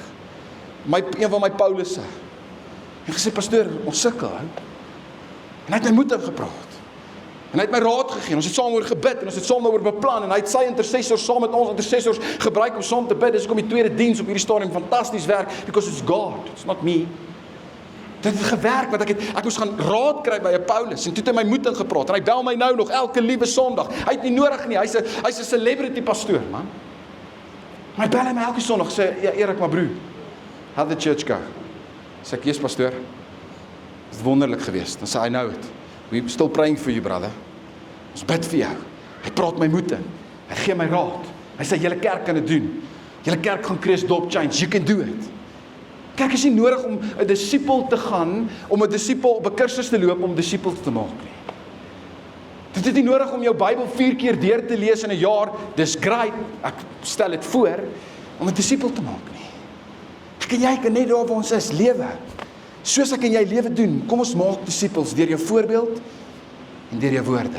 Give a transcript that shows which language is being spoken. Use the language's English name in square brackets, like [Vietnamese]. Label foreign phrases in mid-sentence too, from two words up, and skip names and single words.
[Afrikaans] Een van my Paulusse. En gesê, pastoor, ons sukkel. En hy het my moed ingepraat. En hy het my raad gegee. Ons het saam oor gebid en ons het saam oor beplan en hy het sy intercessors saam met ons intercessors gebruik om saam te bid. Dis hoekom die tweede diens op hierdie stadium fantasties werk, [English] because it's God, it's not me. [Afrikaans] Dit het gewerk, want ek moes gaan raad kry by 'n Paulus, en toe het hy my moed ingepraat, en hy bel my nou nog elke liewe Sondag. Hy het nie nodig nie, hy's 'n celebrity pastoor, man. Maar hy bel my elke Sondag, sê, ja Erik, maar broer, [English] how the church go? [Afrikaans] Sê ek, yes pastoor, dit is wonderlik geweest. Dan sê hy, [English] know it, we still praying for you brother, [Afrikaans] ons bid vir jou. Hy praat my moed in, hy gee my raad, hy sê, julle kerk kan dit doen, julle kerk gaan Chris Dop change, [English] you can do it. [Afrikaans] Kerk is nie nodig om 'n disipel te gaan, om 'n disipel op 'n kursus te loop om disipels te maak nie. Dit is nie nodig om jou Bybel 4 keer deur te lees in 'n jaar, dis great, ek stel dit voor, om 'n disipel te maak nie. Ek en jy kan net daar waar ons is, lewe. Soos ek en jy lewe doen, kom ons maak disipels deur jou voorbeeld en deur jou woorde.